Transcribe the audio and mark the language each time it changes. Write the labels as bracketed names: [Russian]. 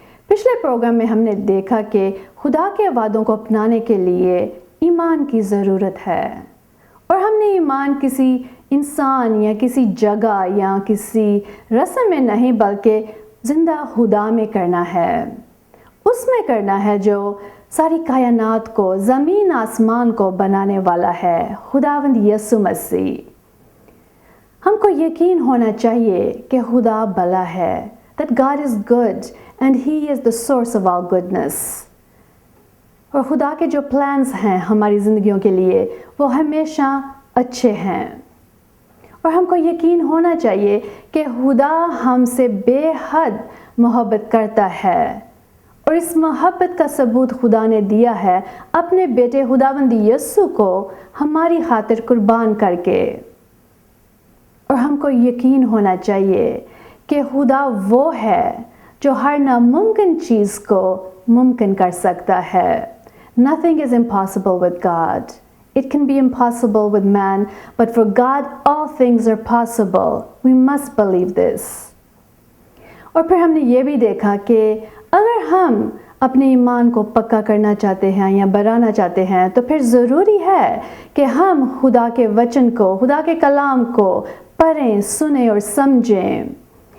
[Hindi] पिछले प्रोग्राम में हमने देखा कि खुदा के वादों को अपनाने के लिए ईमान की ज़रूरत है, और हमने ईमान किसी इंसान या किसी जगह या किसी रस्म में नहीं बल्कि ज़िंदा खुदा में करना है। उसमें करना है जो सारी कायनात को, ज़मीन आसमान को बनाने वाला है, खुदावंद यीशु मसीह। हमको यकीन होना चाहिए कि खुदा भला है, [English] that God is good and He is the source of all goodness। [Hindi] और खुदा के जो प्लान्स हैं हमारी ज़िंदगियों के लिए वो हमेशा अच्छे हैं, और हमको यकीन होना चाहिए कि खुदा हमसे बेहद मोहब्बत करता है, और इस मोहब्बत का सबूत खुदा ने दिया है अपने बेटे खुदावंद यीशु को हमारी खातिर कुर्बान करके। और हमको यकीन होना चाहिए कि खुदा वो है जो हर नामुमकिन चीज़ को मुमकिन कर सकता है। [English] Nothing is impossible with God. It can be impossible with man, but for God all things are possible. We must believe this. [Hindi] और फिर हमने ये भी देखा कि अगर हम अपने ईमान को पक्का करना चाहते हैं या बढ़ाना चाहते हैं तो फिर ज़रूरी है कि हम खुदा के वचन को, खुदा के कलाम को पढ़ें, सुने और समझें।